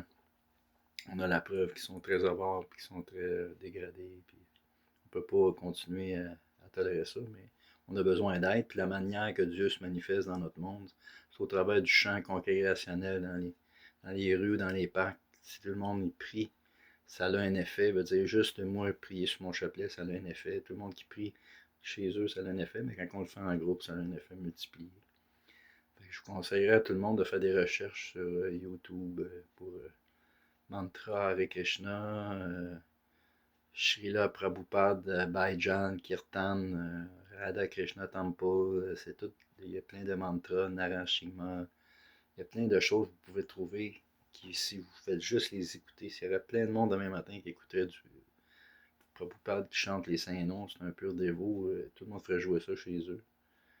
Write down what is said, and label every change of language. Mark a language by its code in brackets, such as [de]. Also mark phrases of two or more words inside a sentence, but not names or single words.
[fr] On a la preuve qu'ils sont très avares, puis qu'ils sont très dégradés, puis on peut pas continuer à tolérer ça, mais on a besoin d'aide, puis la manière que Dieu se manifeste dans notre monde, c'est au travers du chant congrégationnel dans les rues, dans les parcs. Si tout le monde y prie, ça a un effet. Veut dire, juste moi prier sur mon chapelet, ça a un effet. Tout le monde qui prie chez eux, ça a un effet, mais quand on le fait en groupe, ça a un effet multiplié. Je vous conseillerais à tout le monde de faire des recherches sur YouTube pour Mantra Hare Krishna, Srila Prabhupada, Baijan, Kirtan, Radha Krishna Temple, c'est tout. Il y a plein de mantras, Narashima. Il y a plein de choses que vous pouvez trouver qui, si vous faites juste les écouter, s'il y aurait plein de monde demain matin qui écouterait du Prabhupada qui chante les saints noms, c'est un pur dévot, tout le monde ferait jouer ça chez eux.